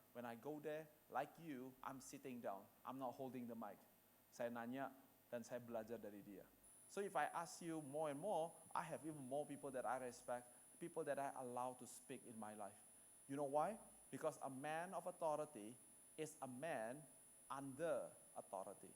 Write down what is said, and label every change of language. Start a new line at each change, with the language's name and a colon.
English: When I go there, like you, I'm sitting down. I'm not holding the mic.
Indonesian: Saya nanya dan saya belajar dari dia.
English: So if I ask you more and more, I have even more people that I respect, people that I allow to speak in my life. You know why? Because a man of authority is a man under authority.